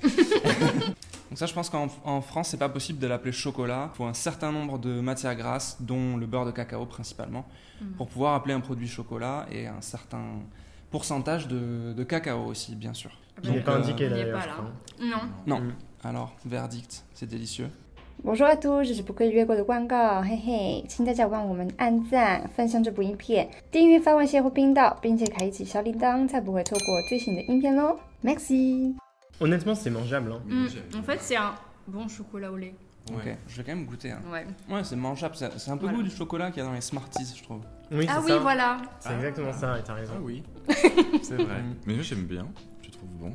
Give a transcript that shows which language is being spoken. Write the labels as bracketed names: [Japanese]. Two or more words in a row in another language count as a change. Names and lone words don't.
[French] Donc ça, je pense qu'en France, c'est pas possible de l'appeler chocolat. Il faut un certain nombre de matières grasses, dont le beurre de cacao principalement, pour pouvoir appeler un produit chocolat et un certain pourcentage de cacao aussi, bien sûr. Qui n'est pas indiqué il est d'ailleurs, pas je là. crois. Non. Non. Mm. Alors, verdict, c'est délicieux. [Chinese] 我说都这是不可以越过的广告，嘿嘿，请大家帮我们按赞、分享这部影片，订阅发问协会频道，并且开启小铃铛，才不会错过最新的影片喽。Merci。 [French] Honnêtement, c'est mangeable. Hein. Mais moi, j'aime. En fait, c'est un bon chocolat au lait. Ok, Ouais. je vais quand même goûter. Hein. Ouais. Ouais, c'est mangeable. C'est un peu Voilà. goût du chocolat qu'il y a dans les Smarties, je trouve. Oui, Ah c'est oui, ça. voilà. C'est exactement ça, et t'as raison. Ah oui, c'est vrai. Mais moi, j'aime bien. Je trouve bon.